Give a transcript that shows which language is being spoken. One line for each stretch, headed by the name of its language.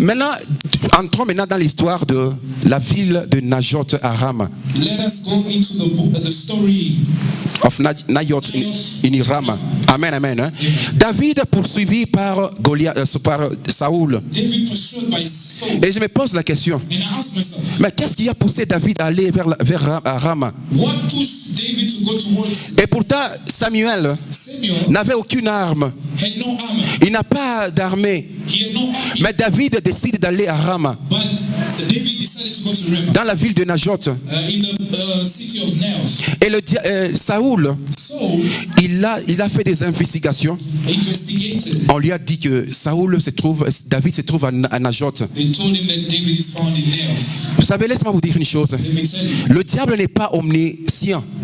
French: Maintenant, entrons maintenant dans l'histoire de la ville de Najot à Rama.
English: Let us go into the book, the story. Of Najot in Rama. Amen, amen. Hein?
French: David poursuivi par par Saoul.
English: David pursued by Saul.
French: Et je me pose la question.
English: And I asked myself,
French: Mais qu'est-ce qui a poussé David à aller vers Rama?
English: what pushed David to go towards
French: Et pourtant, Samuel
English: Samuel?
French: n'avait aucune arme.
English: Had no armor.
French: Il n'a pas d'armée.
English: He had no army.
French: Mais David décide d'aller à Rama,
English: But David decided to go to Ramah,
French: dans la ville de Najot.
English: in the city of Naos.
French: Et Saoul,
English: Saul
French: il a fait des investigations.
English: investigated.
French: On lui a dit que David se trouve à Najot.
English: They told him that David is found in Naos.
French: Vous savez, laisse-moi vous dire une chose.
English: Let me tell you,
French: Le diable n'est pas omniscient.